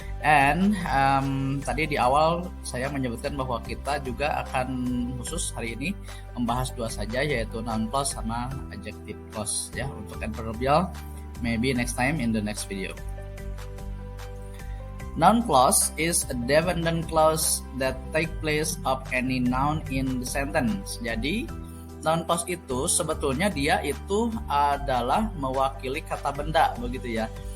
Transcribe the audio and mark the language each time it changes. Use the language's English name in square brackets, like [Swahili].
[Indonesian] And tadi di awal saya menyebutkan bahwa kita juga akan khusus hari ini membahas dua saja, yaitu noun clause sama adjective clause ya. Untuk [English] adverbial maybe next time in the next video. Noun clause is a dependent clause that take place of any noun in the sentence. [Indonesian] Jadi noun clause itu sebetulnya dia itu adalah mewakili kata benda, begitu ya.